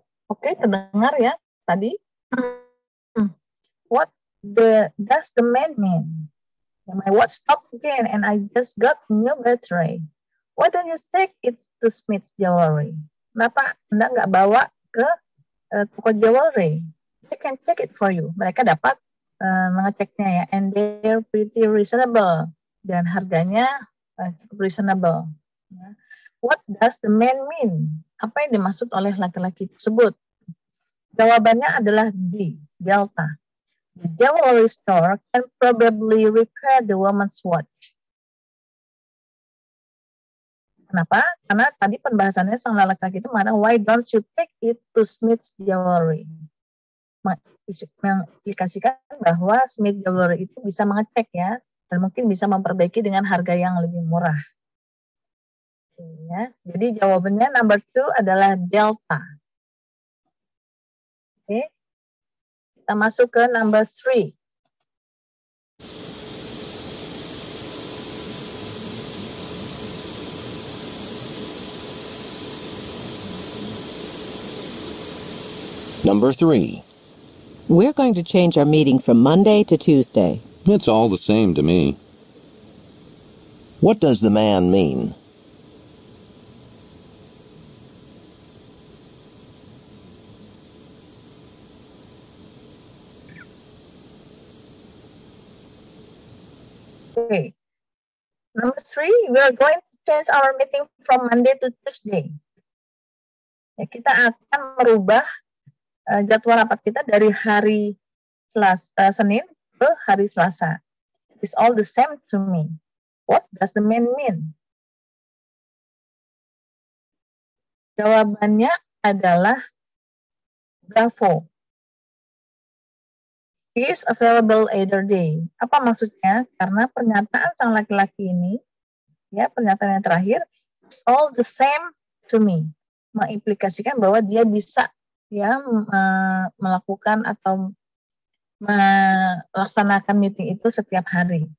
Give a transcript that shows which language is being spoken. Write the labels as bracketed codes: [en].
[id] Oke, terdengar ya tadi. [en] What does the man mean? My watch stopped again and I just got a new battery. Why don't you take it to Smith's Jewelry? [id] Kenapa Anda nggak bawa ke toko jewelry? [en] They can check it for you. [id] Mereka dapat mengeceknya ya. [en] And they're pretty reasonable. [id] Dan harganya cukup reasonable. Ya. [en] What does the man mean? [id] Apa yang dimaksud oleh laki-laki tersebut? Jawabannya adalah D, delta. [en] The jewelry store can probably repair the woman's watch. [id] Kenapa? Karena tadi pembahasannya sama laki-laki itu mana? Why don't you take it to Smith's Jewelry? Mengaplikasikan bahwa Smith Jewelry itu bisa mengecek ya, dan mungkin bisa memperbaiki dengan harga yang lebih murah. Ya. Jadi jawabannya number 2 adalah delta. Oke. Kita masuk ke number 3. [en] Number 3. We're going to change our meeting from Monday to Tuesday. It's all the same to me. What does the man mean? Okay. Number 3, we are going to change our meeting from Monday to Tuesday. [id] Ya, kita akan merubah jadwal rapat kita dari hari Senin ke hari Selasa. [en] It's all the same to me. What does the man mean? [id] Jawabannya adalah bravo. [en] He is available either day. [id] Apa maksudnya? Karena pernyataan sang laki-laki ini, ya pernyataan yang terakhir, [en] it's all the same to me, [id] mengimplikasikan bahwa dia bisa ya melakukan atau melaksanakan meeting itu setiap hari.